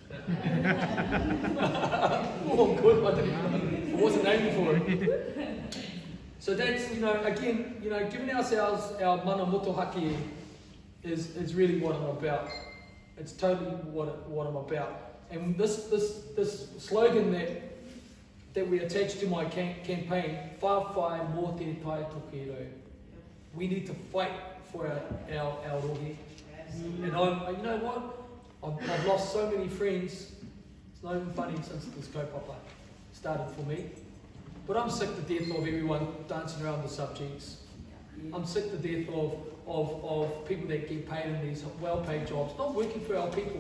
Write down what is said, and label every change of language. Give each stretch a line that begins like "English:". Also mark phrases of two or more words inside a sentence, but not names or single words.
English: Oh, good. I wasn't aiming for it. So that's, again, giving ourselves our
Māori: mana motohaki
English: is really what I'm about. It's totally what I'm about. And this slogan that we attach to my campaign,
Māori: whawhai mō te tai tokerau.
English: We need to fight for our rohe. And you know what? I've lost so many friends It's not even funny since this kaupapa started for me. But I'm sick to death of everyone dancing around the subjects. I'm sick to death of people that get paid in these well-paid jobs, not working for our people.